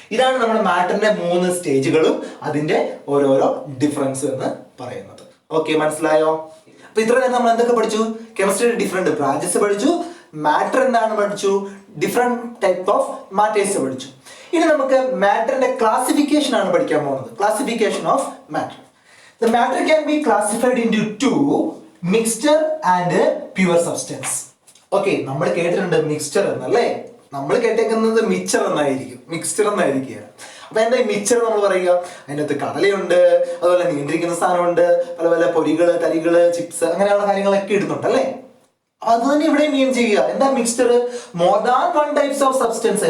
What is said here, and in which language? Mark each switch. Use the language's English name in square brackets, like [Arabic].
[Malayalam] ഇതാണ് നമ്മുടെ മാറ്ററിന്റെ 3 സ്റ്റേജുകളും അതിന്റെ ഓരോരോ ഡിഫറൻസ് എന്ന് പറയുന്നത്. ഓക്കെ, മനസ്സിലായോ? അപ്പൊ ഇത്ര നേരം നമ്മൾ എന്തൊക്കെ പഠിച്ചു? കെമിസ്ട്രിയുടെ ഡിഫറെന്റ് ബ്രാഞ്ചസ് പഠിച്ചു, മാറ്റർ എന്താണ് പഠിച്ചു, [English] different type of matters [Malayalam] പഠിച്ചു. ഇനി നമുക്ക് മാറ്ററിന്റെ ക്ലാസിഫിക്കേഷൻ ആണ് പഠിക്കാൻ പോകുന്നത്. [English] Classification of matter. The matter can be classified into 2, mixture and pure substance. [Malayalam] Okay, നമ്മൾ കേട്ടിട്ടുണ്ട് മിക്സ്ചർ എന്നല്ലേ? നമ്മൾ കേട്ടേക്കുന്നത് മിക്സ്ചർ എന്നായിരിക്കും, മിക്സ്ചർ എന്നായിരിക്കുകയാണ്. അപ്പൊ എന്താ ഈ മിക്സ്ചർ നമ്മൾ പറയുക? അതിനകത്ത് കടലയുണ്ട്, അതുപോലെ നീണ്ടിരിക്കുന്ന സാധനമുണ്ട്, പല പല പൊരികള്, തരികള്, ചിപ്സ്, അങ്ങനെയുള്ള കാര്യങ്ങളൊക്കെ ഇടുന്നുണ്ട് അല്ലേ? അത് തന്നെ ഇവിടെ മീൻ ചെയ്യുക. എന്താ mixture? [English] More than 1 types of substance.